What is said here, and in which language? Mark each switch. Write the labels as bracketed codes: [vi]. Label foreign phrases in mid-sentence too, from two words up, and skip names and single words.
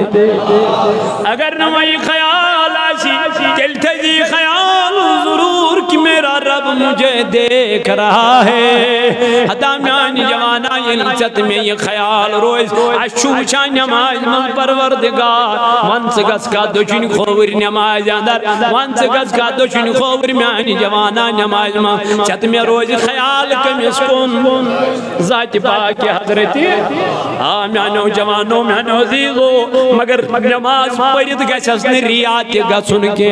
[ks] اگر نہٕ وۄنۍ خیال آسہِ تیٚلہِ تھٲیزِ خیال ضروٗر کہ [ur] میرا رب مجھے دیکھ رہا ہے [ks] حتا میانہِ جوانا ییٚلہِ ژےٚ تہٕ مےٚ یہِ خیال روزِ اَسہِ چھُ وٕچھان نماز منٛز پروردگار وَن ژٕ گژھ کا دٔچھِنۍ کھووٕرۍ نمازِ اندر وَن ژٕ گژھ کا دٔچھِنۍ کھووٕرۍ میانہِ جوانا نمازِ منٛز ژےٚ تہٕ مےٚ روزِ خیال کٔمِس کُن ذاتہِ پاکہِ حضرت آ میانیو جوانو میانیو عزیزو مگر نماز پٔرِتھ گژھٮ۪س نہٕ ریا تہِ گژھُن